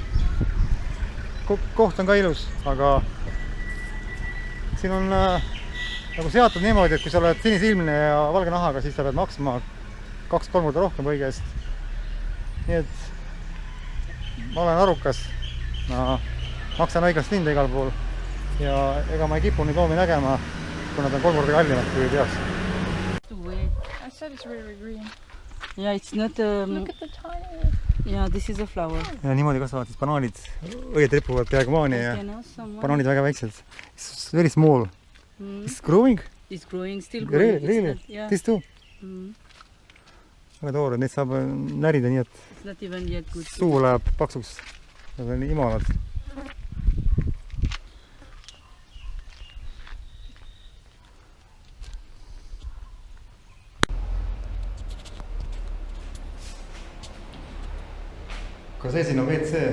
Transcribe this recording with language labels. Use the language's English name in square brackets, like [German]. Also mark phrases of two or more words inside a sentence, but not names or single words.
[Estonian] Koht on ka ilus, aga siin on nagu seatud niimoodi, et kui sa oled sinisilmne ja valge nahaga, siis sa pead maksma 2-3 korda rohkem kõige eest. Nii et ma olen arukas, ma maksan õiglast hinda igal pool ja ega ma ei kipu neid loomi nägema, kui nad on 3 korda kallimad kui peaks. [English] I said it's really green. Yeah, it's not. Look at the tiny. Yeah, this is a flower. [Estonian] Ja niimoodi kasvavad siis banaanid, õied ripuvad peaaegu maani ja banaanid väga väiksed. [English] It's very small. It's growing? It's growing, still growing. Really? Yeah. This too? [Estonian] Väga toored, neid saab närida nii, et [English] It's not even yet good. [Estonian] suu läheb paksuks. Nad on imalad. Ka see siin on WC.